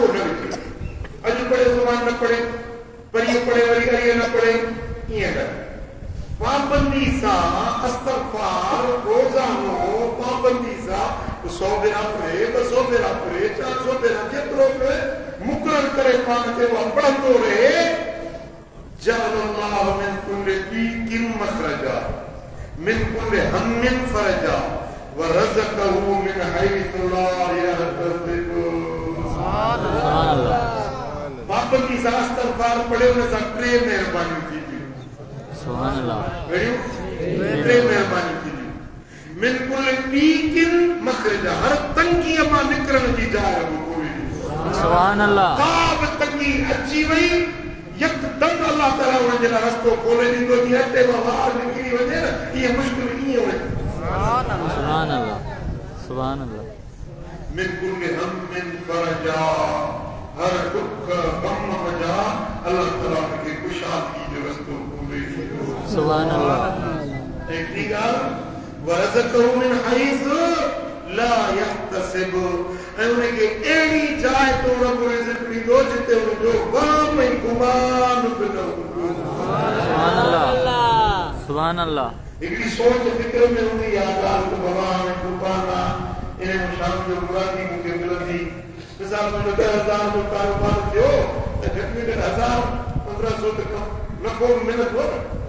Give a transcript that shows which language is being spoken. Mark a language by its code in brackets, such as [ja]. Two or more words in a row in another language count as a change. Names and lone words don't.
[sd] न विझे अॼु पढ़े सुभाणे न पढ़े परीअ पढ़े वरी अरीअ न पढ़े ईअं न पाबंदी सां इस्तिग़फ़ार रोज़ानो पाबंदी सां 100 भेरा पढ़े 200 भेरा पढ़े 400 भेरा जेतिरो बि मुक़रर करे पाण खे उहा पढ़ंदो रहे [ar] جعل الله من كل ضيق مخرجا من كل هم فرجا ورزقه من حيث لا يحتسب سبحان الله [sd] पाबंदी सां इस्तिग़फ़ार पढ़े उन सां 3 महिरबानियूं थींदियूं [ar] سبحان الله [sd] कहिड़ियूं 3 महिरबानियूं थींदियूं [ar] من كل ضيق مخرجا [sd] हर तंगीअ मां निकिरण जी जाइ कोन्हे [ar] سبحان الله [sd] का बि तंगी अची वई यकदम अल्लाह ताला उनजे लाइ रस्तो खोले ॾींदो जीअं अटे मां वार निकिरी वञे न इहे मुश्किल ईअं वञे [ar] سبحان الله سبحان الله من كل هم فرجا [sd] हर दुख गम वजा अल्लाह ताला खे कुशादगी जो रस्तो खोले ॾींदो [ar] سبحان الله [sd] हिकिड़ी ॻाल्हि [ar] ورزقه من حيث لا يحتسب [sd] ऐं उनखे अहिड़ी जाइ तो रब रिज़्क़ ॾींदो जिते उनजो वहम ऐं गुमान बि न हूंदो [ar] سبحان الله سبحان الله [sd] हिकिड़ी सोच फिक्र में हूंदी आहे ॻाल्हि त भॻवान गुमान आहे इन में शाम जो मुरादी मूंखे मिलंदी मिसाल मुंहिंजो 10,000 जो कारोबार थियो त घटि में घटि 1,000-1,500 त नफ़ो मिलंदो न